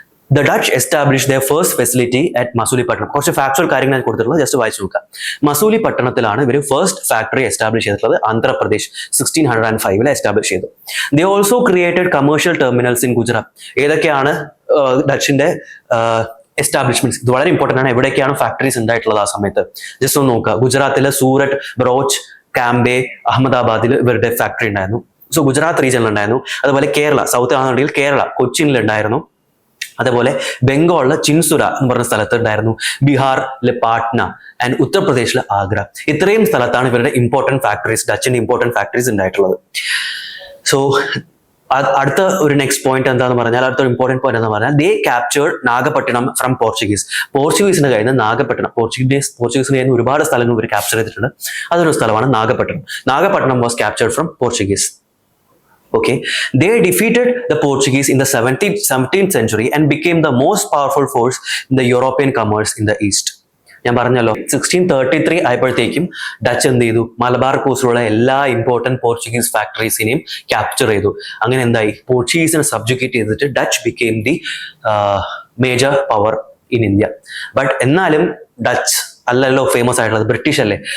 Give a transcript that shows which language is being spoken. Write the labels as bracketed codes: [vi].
[en] The Dutch established their first facility at Masulipatnam. [ml] കുറച്ച് factual കാര്യങ്ങൾ ഞാൻ കൊടുത്തിട്ടുള്ളത്, ജസ്റ്റ് വായിച്ചു നോക്കാം. മസൂലിപട്ടണത്തിലാണ് ഇവർ ഫസ്റ്റ് ഫാക്ടറി എസ്റ്റാബ്ലിഷ് ചെയ്തിട്ടുള്ളത്. [en] Andhra Pradesh 1605 [ml] എസ്റ്റാബ്ലിഷ് ചെയ്തു. [en] They also created commercial terminals in Gujarat. [ml] ഏതൊക്കെയാണ് ഡച്ചിന്റെ എസ്റ്റാബ്ലിഷ്മെന്റ്സ്? ഇത് വളരെ ഇമ്പോർട്ടന്റ് ആണ്. എവിടെയൊക്കെയാണ് ഫാക്ടറീസ് ഉണ്ടായിട്ടുള്ളത് ആ സമയത്ത് ജസ്റ്റ് ഒന്ന് നോക്കുക. ഗുജറാത്തിലെ സൂററ്റ്, ബ്രോച്ച്, കാംബെ, അഹമ്മദാബാദിൽ ഇവരുടെ ഫാക്ടറി ഉണ്ടായിരുന്നു. സോ ഗുജറാത്ത് റീജിയനിൽ ഉണ്ടായിരുന്നു. അതുപോലെ കേരള, സൗത്ത് ആണെന്നുണ്ടെങ്കിൽ കേരള കൊച്ചിനിൽ ഉണ്ടായിരുന്നു. അതേപോലെ ബംഗാളിലെ ചിൻസുര എന്ന് പറഞ്ഞ സ്ഥലത്ത് ഉണ്ടായിരുന്നു. ബീഹാറിലെ പാട്ന ആൻഡ് ഉത്തർപ്രദേശിലെ ആഗ്ര. ഇത്രയും സ്ഥലത്താണ് ഇവരുടെ ഇമ്പോർട്ടന്റ് ഫാക്ടറീസ്, ഡച്ചിന്റെ ഇമ്പോർട്ടന്റ് ഫാക്ടറീസ് ഉണ്ടായിട്ടുള്ളത്. സോ അടുത്ത ഒരു നെക്സ്റ്റ് പോയിന്റ് എന്താന്ന് പറഞ്ഞാൽ, അടുത്ത ഇമ്പോർട്ടന്റ് പോയിന്റ് എന്ന് പറഞ്ഞാൽ, [en] They captured Nagapattinam from Portuguese. [ml] പോർച്ചുഗീസിന് കഴിഞ്ഞ് നാഗപട്ടണം, പോർച്ചുഗീസിന് കഴിഞ്ഞ് ഒരുപാട് സ്ഥലങ്ങൾ ഇവർ ക്യാപ്ചർ ചെയ്തിട്ടുണ്ട്. അതൊരു സ്ഥലമാണ് Nagapattinam. [en] Nagapattinam was captured from Portuguese. Okay, they defeated the Portuguese in the 17th century and became the most powerful force in the European commerce in the East. [ml] ഞാൻ പറഞ്ഞല്ലോ 1633 ആയപ്പോഴത്തേക്കും ഡച്ച് എന്ത് ചെയ്തു? മലബാർ കോസ്റ്റിലുള്ള എല്ലാ ഇമ്പോർട്ടന്റ് പോർച്ചുഗീസ് ഫാക്ടറീസിനെയും ക്യാപ്ചർ ചെയ്തു. അങ്ങനെ എന്തായി? പോർച്ചുഗീസിനെ സബ്ജുഗേറ്റ് ചെയ്തിട്ട് [en] Dutch became the major power in India. [ml] But എന്നാലും ഡച്ച് അല്ലല്ലോ ഫേമസ് ആയിട്ടുള്ളത്, ബ്രിട്ടീഷ് അല്ലേ.